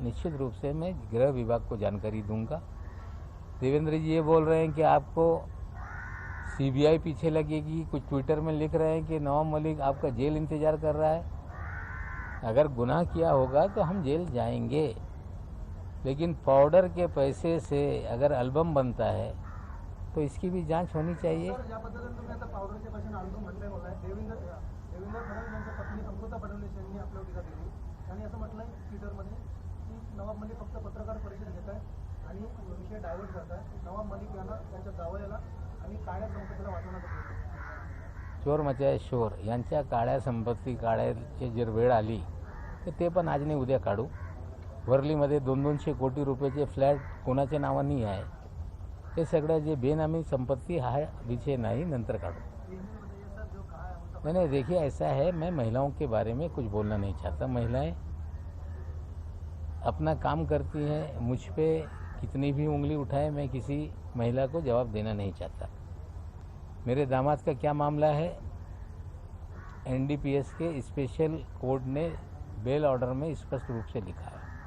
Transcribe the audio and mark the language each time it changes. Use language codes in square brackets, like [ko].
[hi] निश्चित रूप से मैं गृह विभाग को जानकारी दूंगा। देवेंद्र जी ये बोल रहे हैं कि आपको सीबीआई पीछे लगेगी, कुछ ट्विटर में लिख रहे हैं कि नवाब मलिक आपका जेल इंतजार कर रहा है। अगर गुनाह किया होगा तो हम जेल जाएंगे, लेकिन पाउडर के पैसे से अगर एल्बम बनता है तो इसकी भी जांच होनी चाहिए। [mr] या पद्धतीने तुम्ही आता पावडरच्या पैशाने अल्बम म्हटलंय बोलाय देवेंद्र फडणवीस यांच्या पत्नी अमृता फडणवीस यांनी आपल्यावर टीका केली आणि असं म्हटलंय ट्विटरमध्ये की नवाब मलिक फक्त पत्रकार परिषद घेत आहे आणि विषय डायव्हर्ट करताय। नवाब मलिक यांना त्यांच्या जावयाला आणि काळ्या संपत्तीला वाचवण्याचा प्रयत्न। [hi] चोर मचाय शोर [mr] यांच्या काळ्या संपत्ती काढायची जर वेळ आली तर ते पण आज नाही उद्या काढू। वर्लीमध्ये 200-200 कोटी रुपयाचे फ्लॅट कोणाच्या नावाने आहे, हे सगळं जे बेनामी संपत्ती हा विषय नहीं, नंतर काढू। [hi] नहीं, देखिए ऐसा है, मैं महिलाओं के बारे में कुछ बोलना नहीं चाहता। महिलाएं अपना काम करती हैं, मुझ पे कितनी भी उंगली उठाए मैं किसी महिला को जवाब देना नहीं चाहता। मेरे दामाद का क्या मामला है, एनडीपीएस के स्पेशल कोर्ट ने बेल ऑर्डर में स्पष्ट रूप से लिखा है।